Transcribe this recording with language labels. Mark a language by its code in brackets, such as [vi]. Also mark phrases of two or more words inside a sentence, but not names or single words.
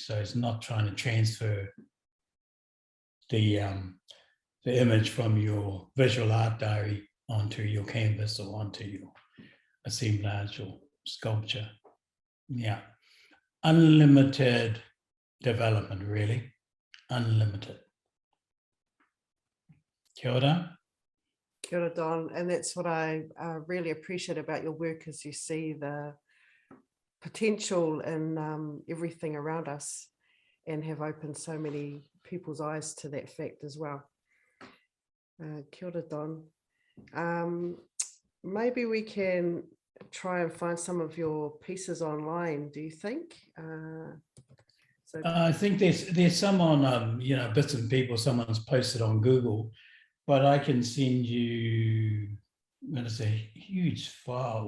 [en] So it's not trying to transfer the image from your visual art diary onto your canvas or onto your assemblage or sculpture. Yeah, unlimited development, really, unlimited. [mi] Kia ora. Kia ora, Don. [en] And that's what I really appreciate about your work, is you see the potential in everything around us and have opened so many people's eyes to that fact as well. [mi] Kia ora, Don. [en] Maybe we can try and find some of your pieces online, do you think? I think there's some on bits and pieces someone's posted on Google, but I can send you, it's a huge file.